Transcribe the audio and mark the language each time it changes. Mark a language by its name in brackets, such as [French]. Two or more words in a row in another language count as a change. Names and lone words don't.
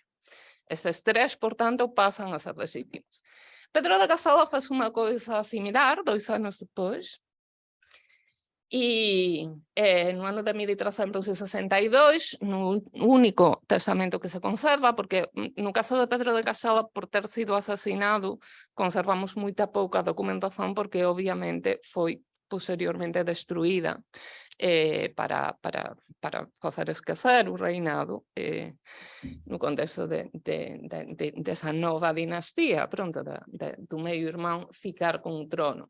[Portuguese] Esses 3, portanto, passam a ser legítimos. Pedro de Casella fez uma coisa similar 2 anos depois. E no ano de 1362, no único testamento que se conserva, porque no caso de Pedro de Casella, por ter sido asesinado, [Galician] conservamos moita pouca documentación porque obviamente foi posteriormente destruída para facer esquecer o reinado no contexto desa nova dinastía, pronto, do meio irmão ficar con o trono.